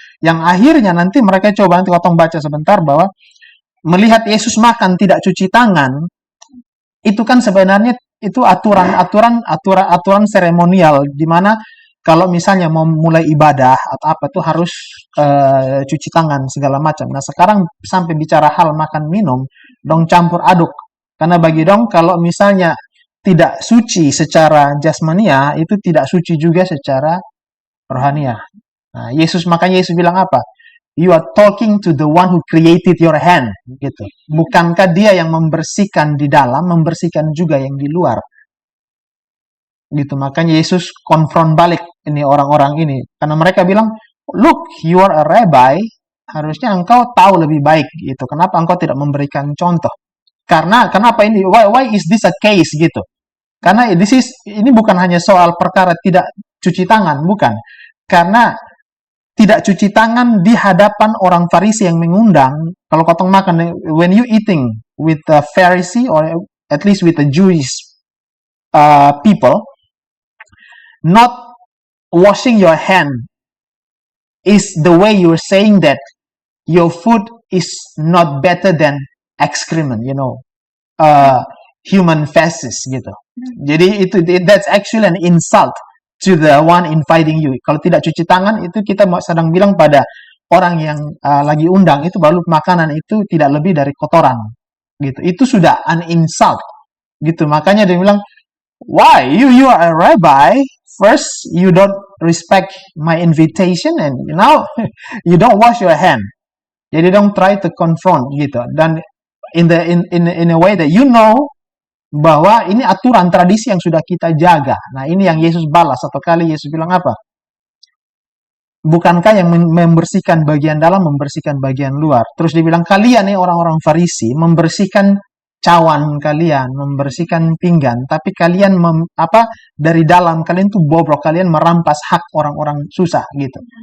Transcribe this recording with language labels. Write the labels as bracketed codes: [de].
[id] Yang akhirnya nanti mereka coba nanti potong baca sebentar bahwa melihat Yesus makan tidak cuci tangan itu kan sebenarnya itu aturan seremonial di mana kalau misalnya mau mulai ibadah atau apa tuh harus cuci tangan segala macam. Nah, sekarang sampai bicara hal makan minum dong campur aduk. Karena bagi dong kalau misalnya tidak suci secara jasmania, itu tidak suci juga secara rohania. Nah, makanya Yesus bilang apa? [en] You are talking to the one who created your hand, gitu. [id] Bukankah dia yang membersihkan di dalam, membersihkan juga yang di luar? Gitu. Makanya Yesus konfront balik ini orang-orang ini. Karena mereka bilang, [en] look, you are a rabbi, [id] harusnya engkau tahu lebih baik, gitu. Kenapa engkau tidak memberikan contoh? Karena kenapa ini? [en] Why is this a case gitu? [id] Karena ini bukan hanya soal perkara tidak cuci tangan, bukan. Karena tidak cuci tangan di hadapan orang Farisi yang mengundang. Kalau kotong makan, [en] when you eating with a Pharisee or at least with the Jewish people, not washing your hand is the way you're saying that your food is not better than excrement, human feces gitu. [id] Jadi [en] that's actually an insult to the one inviting you. [id] Kalau tidak cuci tangan itu kita sedang bilang pada orang yang lagi undang itu baru makanan itu tidak lebih dari kotoran gitu. Itu sudah [en] an insult [id] gitu. Makanya dia bilang, [en] why you are a rabbi, first you don't respect my invitation and now you don't wash your hand. [id] Jadi [en] don't try to confront gitu. [id] Dan [en] in a way that you know [id] bahwa ini aturan tradisi yang sudah kita jaga. Nah, ini yang Yesus balas. Satu kali Yesus bilang apa? Bukankah yang membersihkan bagian dalam, membersihkan bagian luar? Terus dibilang, kalian nih orang-orang Farisi, membersihkan cawan kalian, membersihkan pinggan, tapi kalian dari dalam, kalian tuh bobrok, kalian merampas hak orang-orang susah gitu.